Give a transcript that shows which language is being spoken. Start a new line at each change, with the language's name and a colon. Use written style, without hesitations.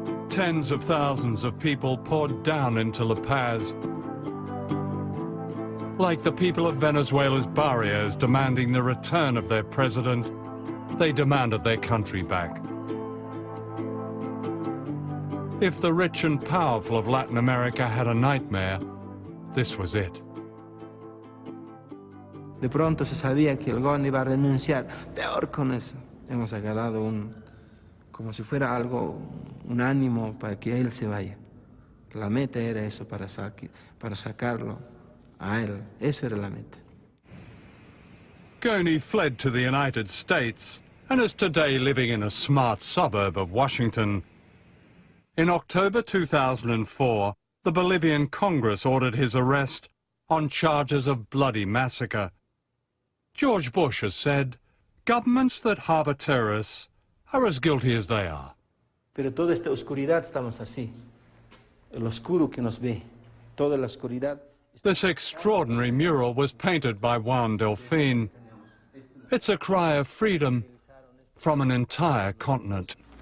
English: Tens of thousands of people poured down into La Paz, like the people of Venezuela's barrios demanding the return of their president. They demanded their country back. If the rich and powerful of Latin America had a nightmare, this was it.
Spanish: De pronto se sabía que el gobierno iba a renunciar. Peor con eso. Hemos agarrado como si fuera algo, un ánimo para que él se vaya. La meta era eso, para sacarlo a él. Eso era la meta.
English: Gurney fled to the United States and is today living in a smart suburb of Washington. In October 2004, the Bolivian Congress ordered his arrest on charges of bloody massacre. George Bush has said, governments that harbor terrorists are as guilty as they are.
Spanish: Pero toda esta oscuridad estamos así. El oscuro que nos ve. Toda la oscuridad.
English: This extraordinary mural was painted by Juan Delfin. It's a cry of freedom from an entire continent.